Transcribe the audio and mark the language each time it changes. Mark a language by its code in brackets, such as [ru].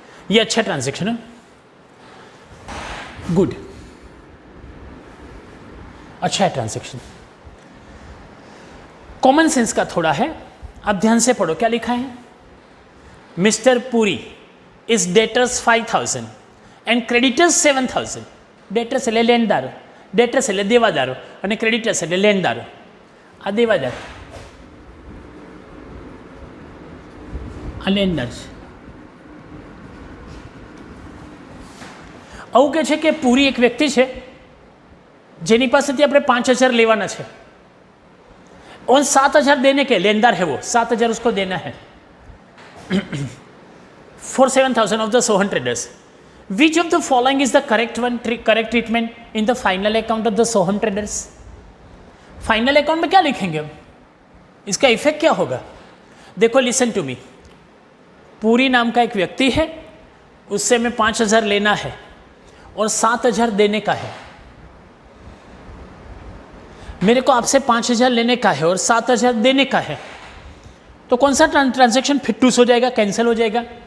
[hi] ये अच्छा ट्रांजैक्शन है, गुड, अच्छा है ट्रांजैक्शन। कॉमन सेंस का थोड़ा है, आप ध्यान से पढ़ो। क्या लिखा है, [en] Mr Puri is debtors 5000 and creditors 7000। [gu] Debtors એટલે લેણદારો, ડેટર્સ એટલે દેવાદારો અને ક્રેડિટર્સ એટલે લેણદારો। આ દેવાદાર, આ લેણદાર છે। આવું કહે છે કે પૂરી એક વ્યક્તિ છે જેની પાસેથી આપણે 5000 લેવાના છે [hi] और 7000 देने के, लेनदार है वो, 7000 उसको देना है [en] for 7000 of the Sohan traders. Which of the following is the correct one, correct treatment in the final account of the Sohan traders? [hi] Final account में क्या लिखेंगे हम, इसका इफेक्ट क्या होगा? देखो, [en] Listen to me. [hi] पूरी नाम का एक व्यक्ति है, उससे मैं 5000 लेना है और 7000 देने का है। मेरे को आपसे 5000 लेने का है और 7000 देने का है, तो कौन सा ट्रांजैक्शन फिटूस हो जाएगा, कैंसिल हो जाएगा?